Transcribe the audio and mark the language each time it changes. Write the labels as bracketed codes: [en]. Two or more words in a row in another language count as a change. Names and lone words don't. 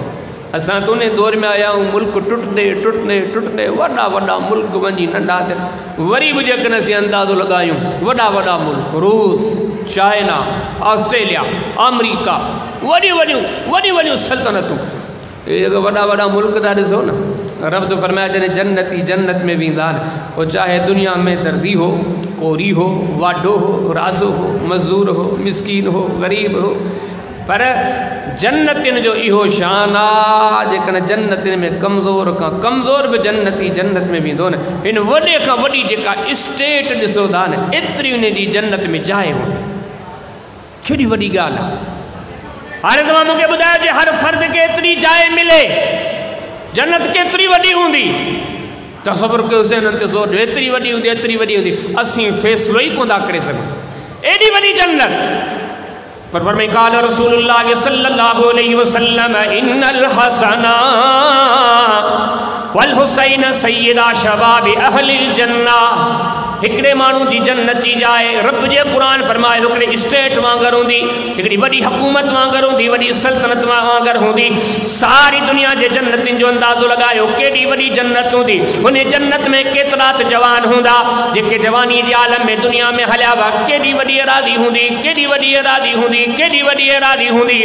[sd] असां त उन दौर में आया आहियूं मुल्क टुटंदे टुटंदे टुटंदे वॾा वॾा मुल्क वञी नंढा थिया, वरी बि जेकॾहिं असीं अंदाज़ो लॻायूं वॾा वॾा मुल्क रूस चाइना ऑस्ट्रेलिया अमरीका वॾियूं वॾियूं सल्तनतूं, ये वॾा वॾा मुल्क था ॾिसो न। रब तो फरमाया जॾहिं जन्नती जन्नत में वेंदा आहिनि वो चाहे दुनिया में दर्दी हो, कोरी हो, वाढो हो, राज़ो हो, मज़दूर हो, मिसकीन हो, गरीब हो, पर जन्नतिन जो इहो शान आहे जेकॾहिं जन्नतिन में कमज़ोर खां कमज़ोर भी जन्नती जन्नत में वेंदो न। हिन वॾे खां वॾी जेका स्टेट ॾिसो था न एतिरी उन जी जन्नत में जाइ हूंदी, केॾी वॾी ॻाल्हि आहे। हाणे तव्हां मूंखे ॿुधायो जे हर फर्द खे एतिरी जाइ मिले, जन्नत केतिरी वॾी हूंदी, तसव्वुर कयोसीं हुननि ते सोच एतिरी वॾी हूंदी एतिरी वॾी हूंदी, असीं फ़ैसिलो ई कोन था करे सघूं एॾी वॾी जन्नत। पर फरमाए [ar] قال رسول الله صلى الله عليه وسلم إن الحسن والحسين سيدا شباب أهل الجنة. [sd] हिकिड़े माण्हू जी जन्नत जी जाइ रब जे क़ुरान फरमाए हिकिड़े स्टेट वांगुरु हूंदी, हिकिड़ी वॾी हुकूमत वांगुरु हूंदी, वॾी सल्तनत वांगुरु हूंदी। सारी दुनिया जे जन्नतिन जो अंदाज़ो लॻायो केॾी वॾी जन्नत हूंदी। हुन जन्नत में केतिरा त जवान हूंदा जेके जवानी जे आलम में दुनिया में हलिया हुआ, केॾी वॾी एरादी हूंदी, केॾी वॾी एरादी हूंदी, केॾी वॾी एरादी हूंदी।